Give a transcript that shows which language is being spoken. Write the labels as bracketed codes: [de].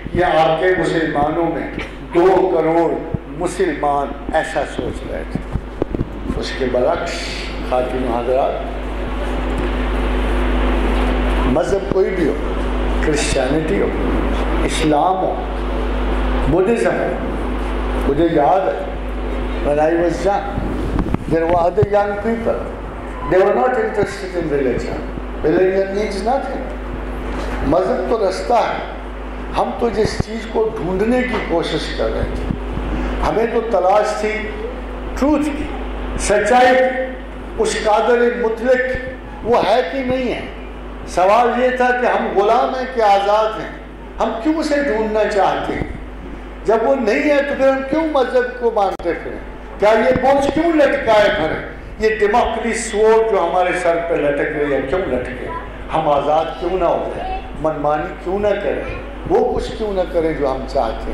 [ur] یہ آپ کے مسلمانوں میں 2 کروڑ مسلمان ایسا سوچ رہے تھے. اس کے برعکس خاتون حضرات، مذہب کوئی بھی ہو، کرسچینٹی ہو، اسلام ہو، بدھزم ہے. مجھے یاد ہے [en] when I was young, there were other young people. They were not interested in religion. Religion means nothing. [ur] مذہب تو رستہ ہے. ہم تو جس چیز کو ڈھونڈنے کی کوشش کر رہے تھے، ہمیں تو تلاش تھی ٹروتھ کی، سچائی کی. اس قادر مطلق وہ ہے کہ نہیں ہے؟ سوال یہ تھا کہ ہم غلام ہیں کہ آزاد ہیں؟ ہم کیوں اسے ڈھونڈنا چاہتے ہیں؟ جب وہ نہیں ہے تو پھر ہم کیوں مذہب کو مانتے پھریں؟ کیا یہ بوجھ کیوں لٹکائے پھریں؟ یہ دماغی سوٹ جو ہمارے سر پہ لٹک رہی ہے کیوں لٹکے؟ ہم آزاد کیوں نہ ہو جائیں؟ منمانی کیوں نہ کریں؟ وہ کچھ کیوں نہ کریں جو ہم چاہتے ہیں؟